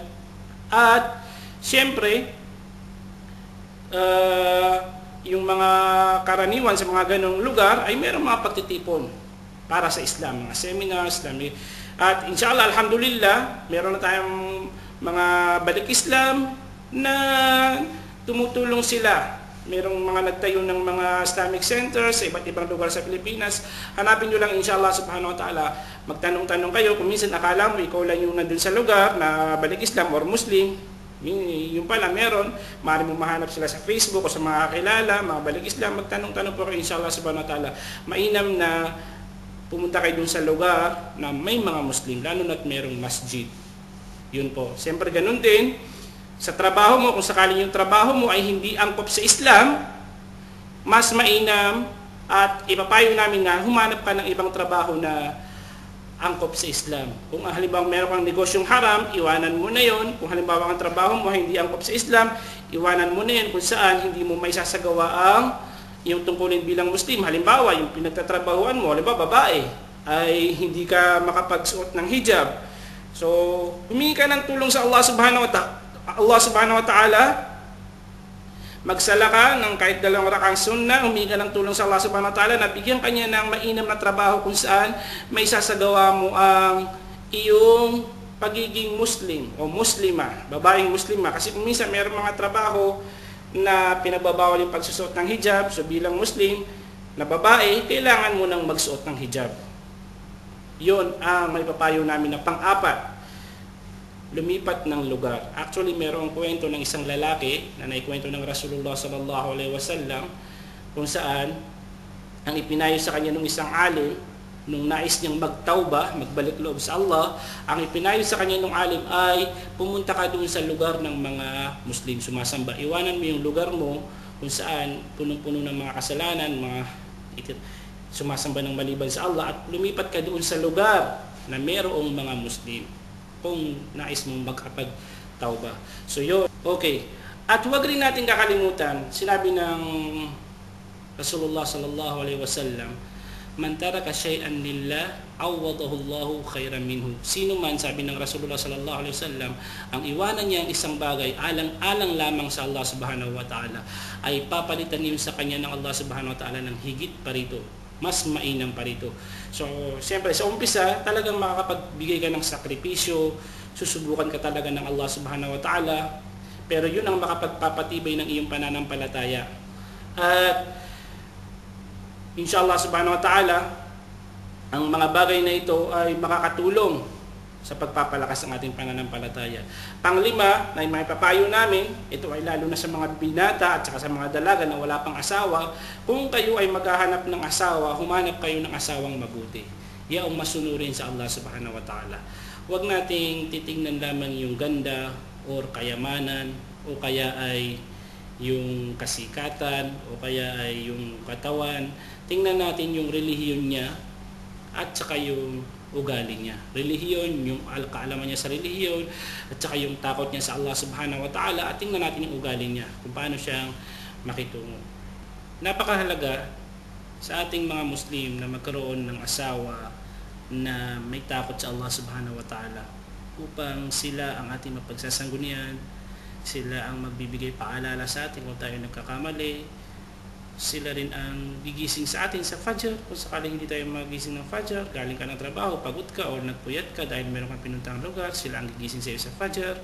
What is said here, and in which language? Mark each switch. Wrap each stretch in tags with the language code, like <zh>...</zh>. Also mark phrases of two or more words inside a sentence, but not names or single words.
<tl>At siyempre, yung mga karaniwan sa mga ganong lugar ay mayroong mga pagtitipon para sa Islam, mga seminars, at</tl> <ar>إن شاء الله، الحمد لله,</ar> <tl>meron na tayong mga balik Islam na tumutulong sila. Merong mga nagtayo ng mga Islamic centers sa iba't ibang lugar sa Pilipinas. Hanapin nyo lang</tl> <ar>إن شاء الله سبحانه وتعالى.</ar> <tl>Magtanong-tanong kayo kung minsan akala mo ikaw lang yung nandun sa lugar na balik Islam or Muslim. Yung pala meron. Maaari mo mahanap sila sa Facebook o sa mga kakilala, mga balik Islam. Magtanong-tanong po kayo</tl> <ar>إن شاء الله سبحانه وتعالى.</ar> <tl>Mainam na pumunta kayo dun sa lugar na may mga Muslim, lalo na't merong masjid. Yun po. Siyempre ganun din. Sa trabaho mo, kung sakaling yung trabaho mo ay hindi angkop sa Islam, mas mainam at ipapayo namin na humanap ka ng ibang trabaho na angkop sa Islam. Kung halimbawa meron kang negosyong haram, iwanan mo na yon. Kung halimbawa ang trabaho mo ay hindi angkop sa Islam, iwanan mo na yan kung saan hindi mo may sasagawa ang yung tungkulin bilang Muslim. Halimbawa, yung pinagtatrabahuan mo, halimbawa babae, ay hindi ka makapagsuot ng hijab. So, humingi ka ng tulong sa</tl> <ar>الله سبحانه وتعالى,</ar> <tl>magsala ka ng kahit 2 rakang sunnah, humingi ka ng tulong sa</tl> <ar>الله سبحانه وتعالى,</ar> <tl>nabigyan ka niya ng mainam na trabaho kung saan may sasagawa mo ang iyong pagiging Muslim o Muslima, babaeng Muslima. Kasi kung minsan mayroong mga trabaho na pinagbabawal yung pagsusuot ng hijab, so bilang Muslim na babae, kailangan mo nang magsuot ng hijab. Yun ang may papayo namin na pang-apat, lumipat ng lugar. Actually, merong kwento ng isang lalaki na naikwento ng</tl> <ar>رسول الله صلى الله عليه وسلم</ar> <tl>kung saan ang ipinayo sa kanya ng isang alim nung nais niyang magtauba, magbalik loob sa Allah, ang ipinayo sa kanya ng alim ay pumunta ka doon sa lugar ng mga Muslim sumasamba. Iwanan mo yung lugar mo kung saan punong-puno ng mga kasalanan, mga sumasamba ng maliban sa Allah, at lumipat ka doon sa lugar na mayroong mga Muslim kung nais mong magkapag-tauba. So yun, okay. At huwag rin natin kakalimutan, sinabi ng</tl> <ar>رسول الله صلى الله عليه وسلم، من ترك شيئا لله عوضه الله خيرا منه.</ar> <tl>Sino man, sabi ng</tl> <ar>رسول الله صلى الله عليه وسلم,</ar> <tl>ang iwanan niya ang isang bagay alang-alang lamang sa</tl> <ar>الله سبحانه وتعالى,</ar> <tl>ay papalitan niyo sa kanya ng</tl> <ar>الله سبحانه وتعالى</ar> <tl>ng higit pa rito, mas mainam pa rito. So, siyempre, sa umpisa, talagang makakapagbigay ka ng sakripisyo, susubukan ka talaga ng</tl> <ar>الله سبحانه وتعالى,</ar> <tl>pero yun ang makapagpapatibay ng iyong pananampalataya. At</tl> <ar>إن شاء الله سبحانه وتعالى,</ar> <tl>ang mga bagay na ito ay makakatulong sa pagpapalakas ng ating pananampalataya. Panglima, na may papayo namin, ito ay lalo na sa mga binata at saka sa mga dalaga na wala pang asawa, kung kayo ay maghahanap ng asawa, humanap kayo ng asawang mabuti. Yaong masunurin sa</tl> <ar>الله سبحانه وتعالى.</ar> <tl>Huwag nating titingnan lamang yung ganda or kayamanan o kaya ay yung kasikatan o kaya ay yung katawan. Tingnan natin yung relihiyon niya at saka yung ugali niya. Relihiyon, yung kaalaman niya sa relihiyon, at saka yung takot niya sa</tl> <ar>الله سبحانه وتعالى,</ar> <tl>at tingnan natin yung ugali niya, kung paano siyang makitungo. Napakahalaga sa ating mga Muslim na magkaroon ng asawa na may takot sa</tl> <ar>الله سبحانه وتعالى,</ar> <tl>upang sila ang ating mapagsasanggunian, sila ang magbibigay paalala sa atin kung tayo nagkakamali, sila rin ang gigising sa atin sa Fajr. Kung sakaling hindi tayo magising ng Fajr, galing ka ng trabaho, pagod ka o nagpuyat ka dahil meron kang pinuntang lugar, sila ang gigising sa iyo sa Fajr.</tl>